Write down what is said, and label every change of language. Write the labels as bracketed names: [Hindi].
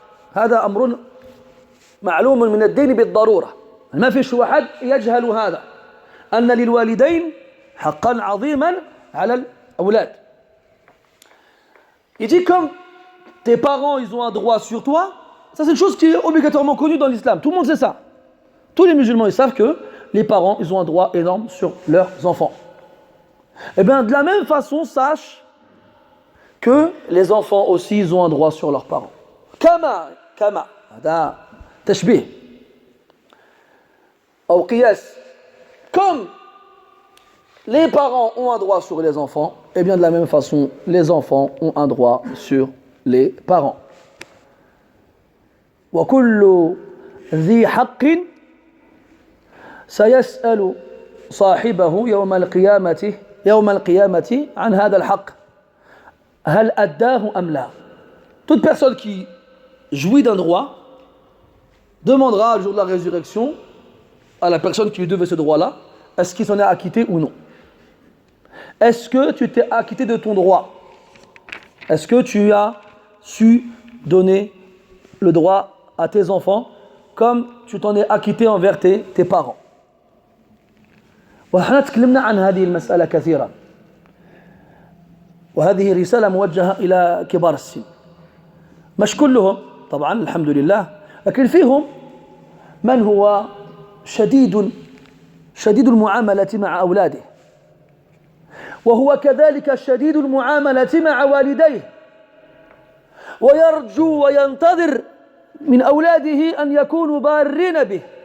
[Arabic] هذا أمر معلوم من الدين بالضرورة. ما فيش واحد يجهل هذا. أن للوالدين حقا عظيما على الأولاد. [French] Il dit comme tes parents ils ont un droit sur toi, ça c'est une chose qui est obligatoirement connue dans l'islam. Tout le monde sait ça. Tous les musulmans ils savent que les parents ils ont un droit énorme sur leurs enfants. Et bien de la même façon sache que les enfants aussi ils ont un droit sur leurs parents. [Arabic] Kama هذا تشبيه أو قياس. [French] Comme les parents ont un droit sur les enfants, et bien de la même façon, les enfants ont un droit sur les parents. [Arabic] وكل ذي حق سيسأل صاحبه يوم القيامة عن هذا الحق هل أداه أم لا. [French] Toute personne qui jouit d'un droit demandera le jour de la résurrection à la personne qui lui devait ce droit-là, est-ce qu'il s'en est acquitté ou non? Est-ce que tu t'es acquitté de ton droit? Est-ce que tu as su donner le droit à tes enfants comme tu t'en es acquitté envers tes parents? [Arabic] ونحن تكلمنا عن هذه المسألة كثيرا وهذه رسالة موجهة إلى كبار السن مش كلهم طبعا الحمد لله لكن فيهم من هو شديد المعاملة مع أولاده وهو كذلك شديد المعاملة مع والديه ويرجو وينتظر من أولاده أن يكونوا بارين به.